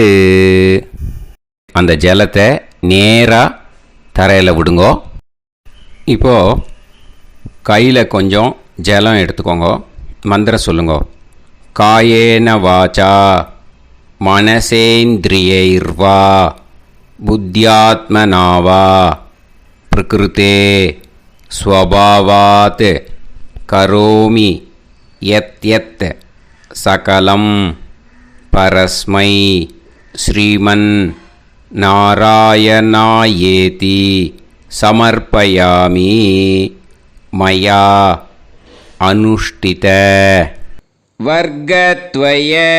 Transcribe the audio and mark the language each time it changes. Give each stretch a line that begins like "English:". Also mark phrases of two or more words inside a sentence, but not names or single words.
Tamil: அந்த ஜலத்தை நேராக தரையில் விடுங்கோ. இப்போது கையில் கொஞ்சம் ஜலம் எடுத்துக்கோங்க. மந்திரம் சொல்லுங்க.
Sanskrit: कायेन वाचा मनसेन्द्रियैर्वा बुद्ध्यात्मना वा प्रकृते स्वभावात् करोमि यत् सकलं परस्मै श्रीमन् नारायणायेति समर्पयामि मया अनुष्ठित वर्गद्वय